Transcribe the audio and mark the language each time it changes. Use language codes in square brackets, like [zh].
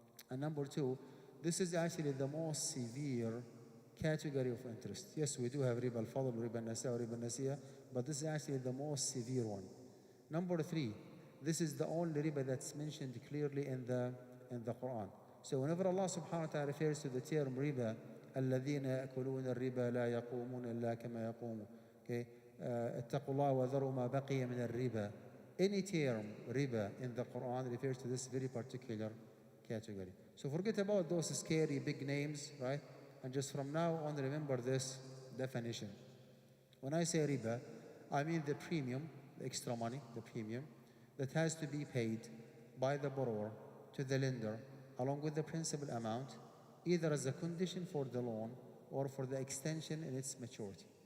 [en] And number two, this is actually the most severe category of interest. Yes, we do have riba al-fadl, riba al-nasa, riba al-nasiya, but this is actually the most severe one. Number three, this is the only riba that's mentioned clearly in the Quran. So whenever Allah subhanahu wa ta'ala refers to the term riba, [ar] الذين يأكلون الربا لا يقومون إلا كما يقوم, [en] okay, [ar] اتقوا الله وذروا ما بقي من الربا. [en] Any term riba in the Quran refers to this very particular category. So forget about those scary big names, right? And just from now on, remember this definition. When I say riba, I mean the premium, the extra money, the premium, that has to be paid by the borrower to the lender along with the principal amount, either as a condition for the loan or for the extension in its maturity.